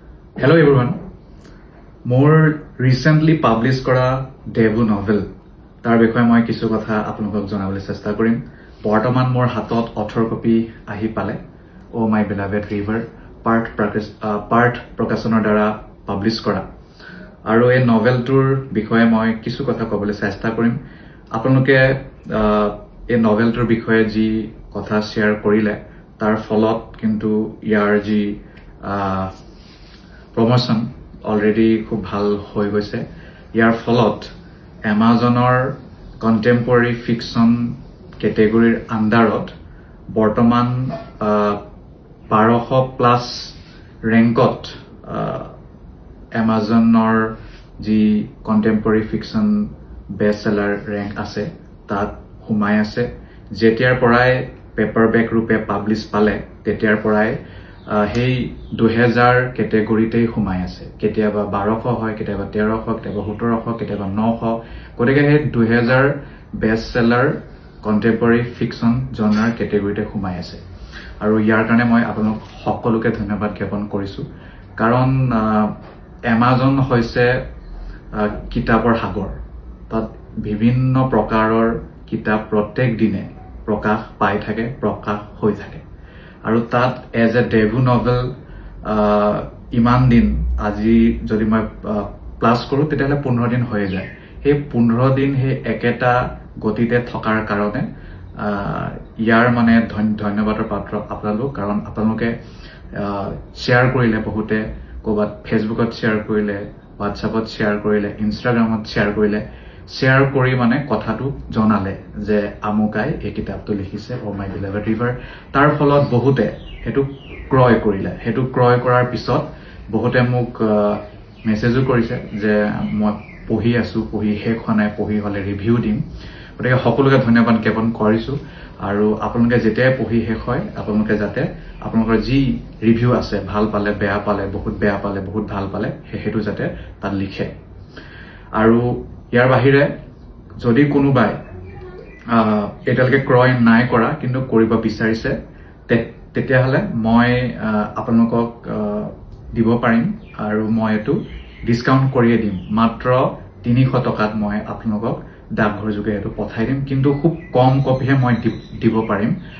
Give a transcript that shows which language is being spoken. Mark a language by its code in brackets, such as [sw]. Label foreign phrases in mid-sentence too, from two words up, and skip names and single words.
[en] Hello everyone. More recently published kora debut novel. [as] তাৰ বিষয়ে মই কিছু কথা আপোনালোক জনাবলৈ চেষ্টা কৰিম. বৰ্তমান মোৰ হাতত 18 copy আহি পালে. Oh my beloved river part prokashonor dara publish kora. আৰু এই novel টোৰ বিষয়ে মই কিছু কথা কʼবলৈ চেষ্টা কৰিম. আপোনালোকে এই novel টোৰ বিষয়ে যি কথা share কৰিলে তাৰ ফলত কিন্তু ইয়াৰ যি promotion already খুব ভাল হৈ গৈছে ইয়াৰ ফলত Amazonৰ [en] contemporary fiction category [as] underত বৰ্তমান 1200 plus rankot Amazonor ji [en] contemporary fiction bestseller rank [as] আছে তাত সোমাই আছে যেতিয়াৰ পৰাই paperback ৰূপে publish পালে তেতিয়াৰ পৰাই এই 2000 category ত সোমাই আছে কেতিয়াবা 1200 হয় কেতিয়াবা 1300 কেতিয়াবা 1700 কেতিয়াবা 900 কোদিকে এই 2000 [en] bestseller contemporary fiction genre category [as] ত সোমাই আছে আৰু ইয়াৰ কাৰণে মই আপোনাক সকলোকে ধন্যবাদ জ্ঞাপন কৰিছোঁ কাৰণ Amazon হৈছে কিতাপৰ সাগৰ তাত বিভিন্ন প্ৰকাৰৰ কিতাপ প্ৰত্যেক দিনে প্ৰকাশ পাই থাকে প্ৰকাশ হৈ থাকে আৰু তাত [en] as a debut novel [as] ইমান দিন আজি যদি মই plus কৰোঁ তেতিয়াহলে 15 দিন হৈ যায় এই 15 দিন এই একেটা গতিতে থকাৰ কাৰণে ইয়াৰ মানে ধন্যবাদৰ পাত্ৰ আপোনালোক কাৰণ আপোনালোকে share korile bahute kobat facebookot share korile whatsappot share korile instagramot share korile share kori mane kotha tu jonale je amukai ei কিতাপ টো লিখিছে oh my beloved river তাৰ ফলত বহুতে সেইটো ক্ৰয় কৰিলে সেইটো ক্ৰয় কৰাৰ পিছত বহুতে মোক message কৰিছে যে মই পঢ়ি আছোঁ পঢ়ি শেষনহয় পঢ়ি হʼলে review দিম গতিকে সকলোকে ধন্যবাদ জ্ঞাপন কৰিছোঁ আৰু আপোনালোকে যেতে পঢ়ি শেষ হয় আপোনালোকে যাতে আপোনালোকৰ যি review আছে ভাল পালে বেয়া পালে বহুত ভাল পালে সেইটো যাতে তাত লিখে আৰু ইয়াৰ বাহিৰে যদি কোনোবাই এটালকে ক্ৰয় নাই কৰা কিন্তু কৰিব বিচাৰিছে তেতিয়া হলে মই আপোনালোকক দিব পাৰিম আৰু মই এটো ডিসকাউন্ট কৰিয়ে দিম মাত্ৰ 300 টকাত মই আপোনালোকক ডাকঘৰ যোগে এটো পঠাই দিম কিন্তু খুব কম কপিহে মই দিব পাৰিম